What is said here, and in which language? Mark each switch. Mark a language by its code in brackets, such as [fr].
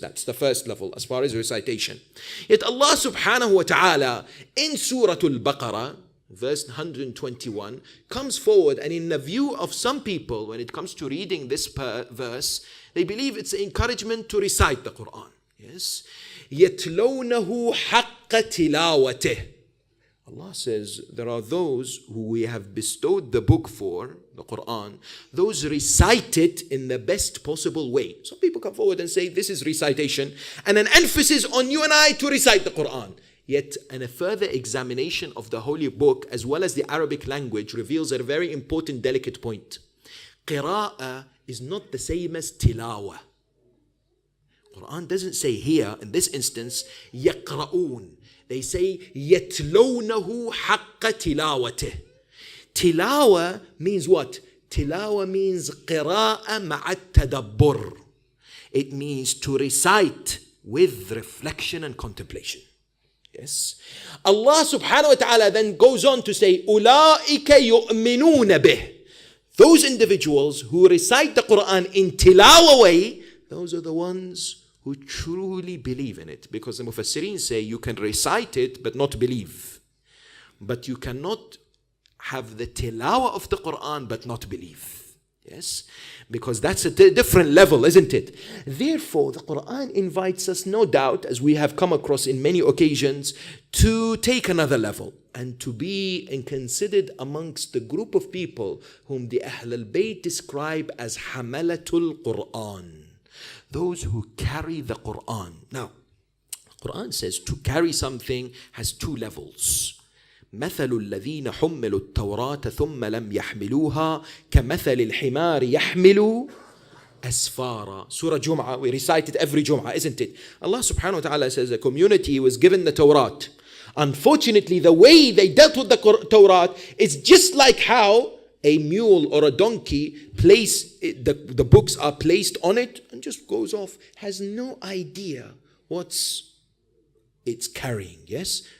[en] That's the first level as far as recitation. Yet Allah subhanahu wa ta'ala in Surah Al-Baqarah, verse 121, comes forward, and in the view of some people, when it comes to reading this verse, they believe it's an encouragement to recite the Quran. Yes, [ar] يَتْلَوْنَهُ حَقَّ تِلَاوَتِهِ. [en] Allah says there are those who we have bestowed the book for, the Quran, those recite it in the best possible way. Some people come forward and say this is recitation, and an emphasis on you and I to recite the Quran. Yet, and a further examination of the Holy Book as well as the Arabic language reveals a very important, delicate point. Qira'ah is not the same as tilawah. Quran doesn't say here, in this instance, [ar] يقرؤون. [en] They say [ar] يتلونه حق تلاوته. [en] Tilawa means what? Tilawa means [ar] قراءة مع التدبر. [en] It means to recite with reflection and contemplation. Yes. Allah subhanahu wa ta'ala then goes on to say, [ar] أولئك يؤمنون به. [en] Those individuals who recite the Quran in tilawa way, those are the ones who truly believe in it. Because the Mufassirin say you can recite it but not believe. But you cannot have the tilawa of the Quran but not believe. Yes, because that's a different level, isn't it? Therefore, the Quran invites us, no doubt, as we have come across in many occasions, to take another level and to be and considered amongst the group of people whom the Ahl al-Bayt describe as Hamalatul Quran, those who carry the Quran. Now, the Quran says to carry something has two levels. [ar] مثل الذين حملوا التوراة ثم لم يحملوها كمثل الحمار يحمل أسفارا. [en] Surah Jum'ah, we recite it every Jum'ah, isn't it? Allah subhanahu wa ta'ala says a community was given the Torah. Unfortunately, the way they dealt with the Torah is just like how a mule or a donkey the books are placed on it and just goes off, has no idea what's it's carrying. Yes?